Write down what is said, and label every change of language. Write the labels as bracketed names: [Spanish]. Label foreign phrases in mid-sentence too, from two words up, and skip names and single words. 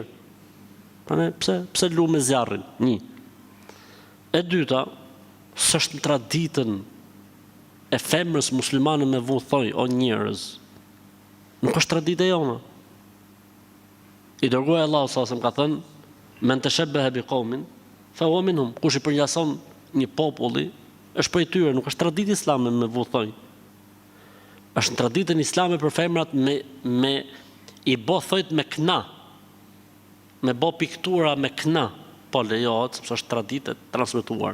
[Albanian] Pse lu me zjarrin? Një. E dyta, s'është në traditën e femrës muslimane me vu thoj, o njerëz. Nuk është traditë e jona. I dërguar Allahu [Arabic] sallallahu [Albanian] ka thënë, [Arabic] من تشبه بقوم فهو منهم. [Albanian] Kush i përngjason një populli, është prej tyre, nuk është traditë islame me vuthoj. Është në traditën islame për femrat me i bë thojt me kna. Me bë piktura me kna, po lejohet, sepse është traditë e transmetuar.